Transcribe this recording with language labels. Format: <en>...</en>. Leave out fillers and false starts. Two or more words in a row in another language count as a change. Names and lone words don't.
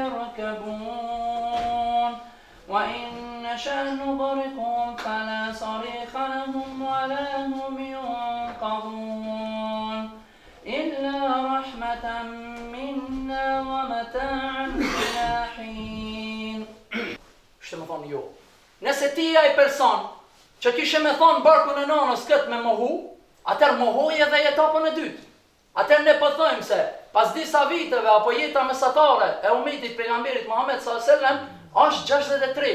<ar>يركبون وإن نشأ نغرقهم فلا صريخ لهم ولا هم ينقذون إلا رحمة منا ومتاعا إلى حين.</ar> <sq>Shtë më thonë jo. Nëse ti ai person që kishe me thonë barkun e nonës këtë me mohu, atër mohoje dhe etapën e dytë. Atër ne po thojmë se pas disa viteve apo jeta mesatare e umetit pejgamberit Muhammed s.a.s. është 63.</sq>